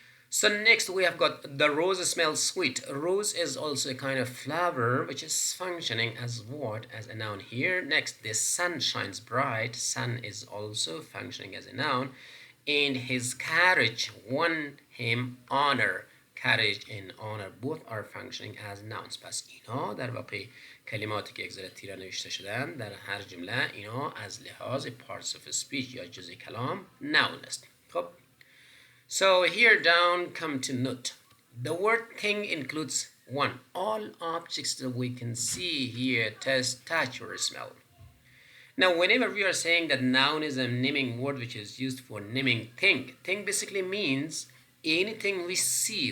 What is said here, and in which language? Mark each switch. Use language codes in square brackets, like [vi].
[en] So next we have got the rose smells sweet. Rose is also a kind of flower which is functioning as what? As a noun here. Next, the sun shines bright. Sun is also functioning as a noun. And his carriage won him honor. Carriage and honor both are functioning as nouns. [fa] پس اینا در واقع کلماتی که اگزل تیره نوشته شدن در هر جمله اینا از لحاظ parts of speech یا جزء کلام noun است. [en] خب So here down come to note. The word thing includes 1. All objects that we can see, hear, taste, touch, or smell. Now, whenever we are saying that noun is a naming word which is used for naming thing, thing basically means anything we see.